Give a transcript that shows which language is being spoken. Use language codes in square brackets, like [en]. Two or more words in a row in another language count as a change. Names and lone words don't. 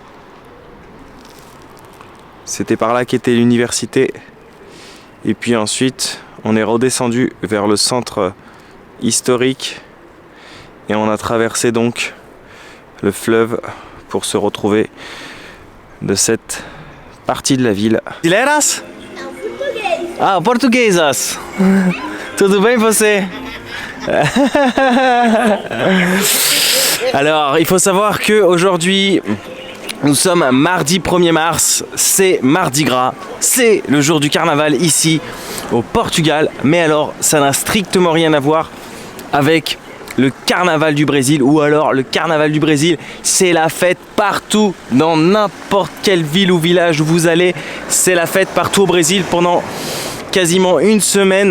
[fr] C'était par là qu'était l'université. Et puis ensuite, on est redescendu vers le centre historique. Et on a traversé donc le fleuve pour se retrouver de cette partie de la ville. [pt] Brasileiras? Ah, portuguesas. Tudo bem você? [fr] Alors, il faut savoir que aujourd'hui, nous sommes mardi 1er mars, c'est Mardi Gras, c'est le jour du carnaval ici au Portugal. Mais alors, ça n'a strictement rien à voir avec le carnaval du Brésil, ou alors le carnaval du Brésil, c'est la fête partout, dans n'importe quelle ville ou village où vous allez, c'est la fête partout au Brésil pendant quasiment une semaine.